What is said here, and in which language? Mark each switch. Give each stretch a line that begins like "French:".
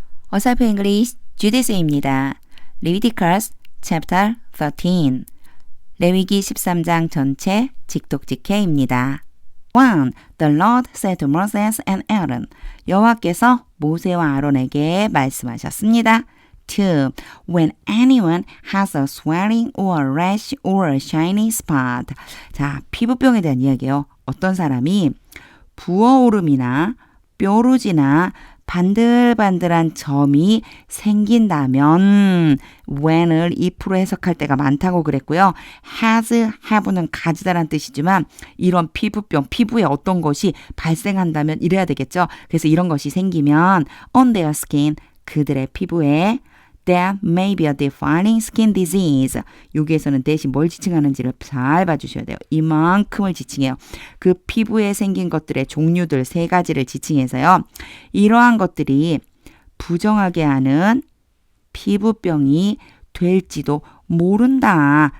Korean: 어설프 잉글리시 주디스입니다. 레위티커스 chapter 13 레위기 13장 전체 직독직해입니다. 1.
English: The Lord said to Moses and Aaron
Korean: 여호와께서 모세와 아론에게 말씀하셨습니다.
English: 2. When anyone has a swelling or a rash or a shiny spot
Korean: 자, 피부병에 대한 이야기예요. 어떤 사람이 부어오름이나 뾰루지나 반들반들한 점이 생긴다면 when을 if로 해석할 때가 많다고 그랬고요. has, have는 가지다란 뜻이지만 이런 피부병, 피부에 어떤 것이 발생한다면 이래야 되겠죠. 그래서 이런 것이 생기면
English: on their skin,
Korean: 그들의 피부에
English: That may be a defining skin disease.
Korean: 여기에서는 대신 뭘 지칭하는지를 잘 봐주셔야 돼요. 이만큼을 지칭해요. 그 피부에 생긴 것들의 종류들 3가지를 지칭해서요. 이러한 것들이 부정하게 하는 피부병이 될지도 모른다.